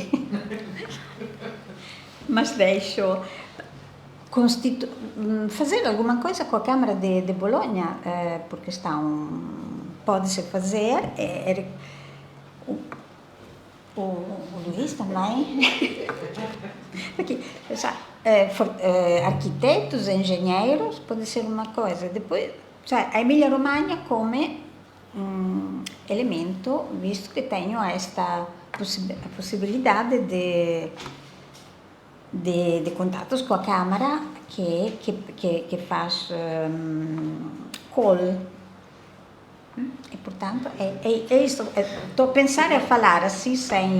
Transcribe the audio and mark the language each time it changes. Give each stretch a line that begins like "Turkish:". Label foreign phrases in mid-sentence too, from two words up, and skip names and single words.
Portuguese: mas deixo fazer alguma coisa com a Câmara de Bologna, porque pode-se fazer, o Luís também, porque, arquitetos, engenheiros, pode ser uma coisa. Depois, a Emília-Romagna
Italian: come elemento,
Portuguese: visto que tenho esta possibilidade de contatos com a Câmara que faz call. E, portanto, é isso. Estou a pensar a falar assim, sem...